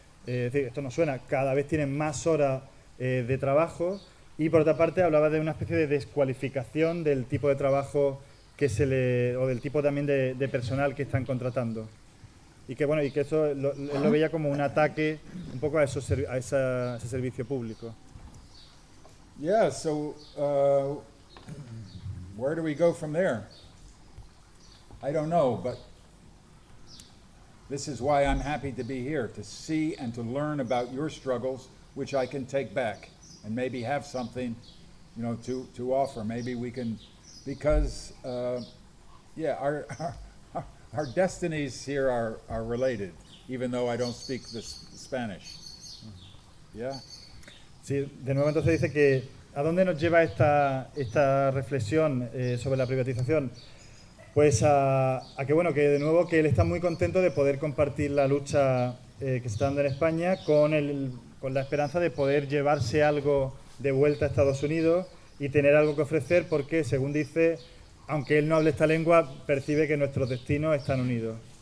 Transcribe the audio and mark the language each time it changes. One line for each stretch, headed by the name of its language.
Spanish: es decir, esto nos suena, cada vez tienen más horas de trabajo, y por otra parte hablaba de una especie de descualificación del tipo de trabajo que se le, o del tipo también de personal que están contratando. Y que bueno, y que eso lo veía como un ataque un poco a esos a ese servicio público.
English: Yeah, so where do we go from there? I don't know, but this is why I'm happy to be here, to see and to learn about your struggles, which I can take back and maybe have something, you know, to offer. Maybe we can, because our destinies here are related, even though I don't speak the Spanish. Yeah.
Spanish: Sí, de nuevo entonces dice que ¿a dónde nos lleva esta reflexión sobre la privatización? Pues a que bueno, que de nuevo que él está muy contento de poder compartir la lucha que se está dando en España con la esperanza de poder llevarse algo de vuelta a Estados Unidos y tener algo que ofrecer, porque según dice, aunque él no hable esta lengua, percibe que nuestros destinos están unidos.